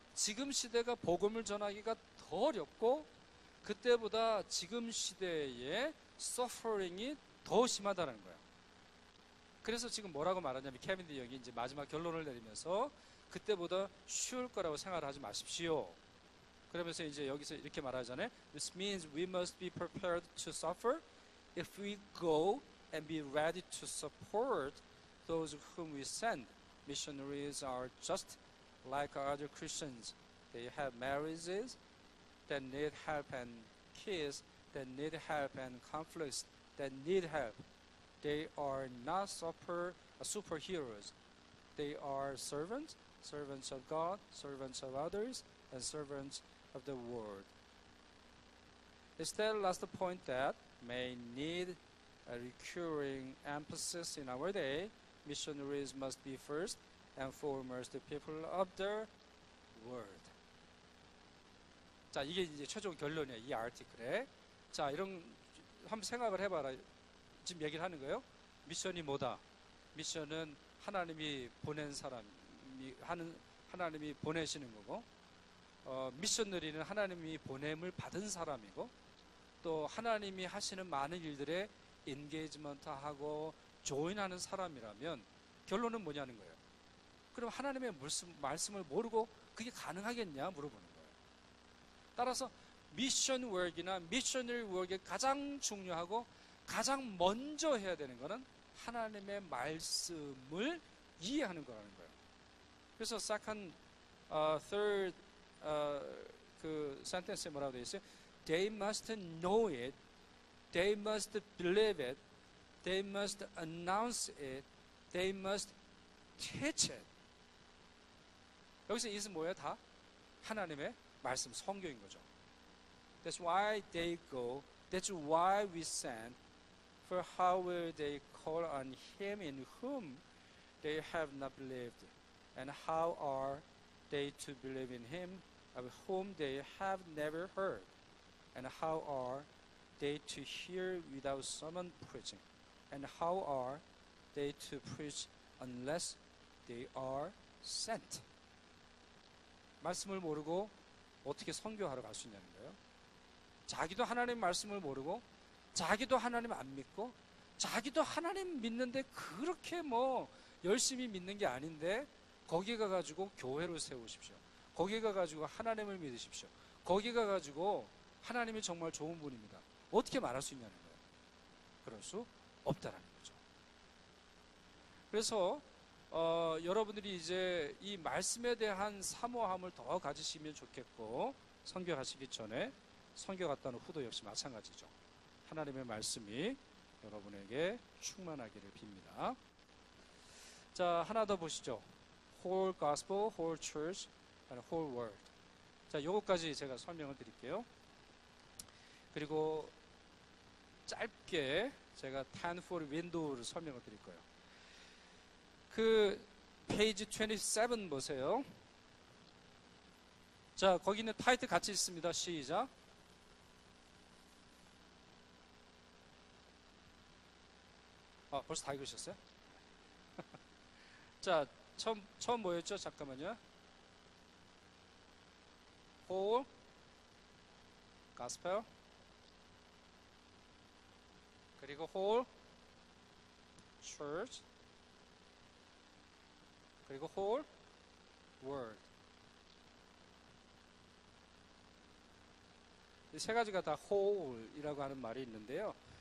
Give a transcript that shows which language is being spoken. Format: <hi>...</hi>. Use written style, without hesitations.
<ko>지금 시대가 복음을 전하기가 더 어렵고 그때보다 지금 시대의 서퍼링이 더 심하다는 거예요. 그래서 지금 뭐라고 말하냐면 케빈 형이 이제 마지막 결론을 내리면서 그때보다 쉬울 거라고 생각하지 마십시오. 그러면서 이제 여기서 이렇게 말하잖아요.</ko> <en>This means we must be prepared to suffer if we go and be ready to support those whom we send. Missionaries are just like other Christians. They have marriages that need help and kids that need help and conflicts that need help. They are not superheroes. They are servants, servants of God, servants of others, and servants of the world. It's that last point that may need a recurring emphasis in our day. Missionaries must be first and foremost the people of the world.</en> <ko>자, 이게 이제 최종 결론이에요. 이 아티클에. 자, 이런 한번 생각을 해봐라. 지금 얘기를 하는 거예요. 미션이 뭐다? 미션은 하나님이 보낸 사람이 하나님이 보내시는 거고, 미셔너리는 하나님이 보냄을 받은 사람이고, 또 하나님이 하시는 많은 일들에 인게이지먼트하고 조인하는 사람이라면 결론은 뭐냐는 거예요. 그럼 하나님의 말씀을 모르고 그게 가능하겠냐 물어보는 거예요. 따라서 미션 워크나 미셔너리 워크에 가장 중요하고 가장 먼저 해야 되는 거는 하나님의 말씀을 이해하는 거라는 거예요. 그래서 second, third 그 센텐스에 뭐라고 되어 있어요?</ko> <en>They must know it, they must believe it, they must announce it, they must teach it.</en> <ko>여기서 이것은 뭐예요? 다 하나님의 말씀, 성경인 거죠.</ko> <en>That's why they go, that's why we send. For how will they call on him in whom they have not believed? And how are they to believe in him of whom they have never heard? And how are they to hear without someone preaching? And how are they to preach unless they are sent?</en> <ko>말씀을 모르고 어떻게 선교하러 갈 수 있냐는 거예요. 자기도 하나님 말씀을 모르고 자기도 하나님 안 믿고 자기도 하나님 믿는데 그렇게 뭐 열심히 믿는 게 아닌데 거기 가가지고 교회를 세우십시오. 거기 가가지고 하나님을 믿으십시오. 거기 가가지고 하나님이 정말 좋은 분입니다. 어떻게 말할 수 있냐는 거예요. 그럴 수 없다라는 거죠. 그래서 여러분들이 이제 이 말씀에 대한 사모함을 더 가지시면 좋겠고, 선교하시기 전에 선교 갔다는 후도 역시 마찬가지죠. 하나님의 말씀이 여러분에게 충만하기를 빕니다. 자, 하나 더 보시죠.</ko> <en>Whole gospel, whole church, and whole world.</en> <ko>자, 요거까지 제가 설명을 드릴게요. 그리고 짧게 제가 10 for window를 설명을 드릴 거예요. 그 페이지 27 보세요. 자, 거기 있는 타이틀 같이 있습니다. 시작. 벌써 다 읽으셨어요? 자, 처음 뭐였죠? 잠깐만요.</ko> <en>Whole gospel, 그리고 whole church, 그리고 whole world.</en> <ko>이 세 가지가 다 whole이라고 하는 말이 있는데요.</ko>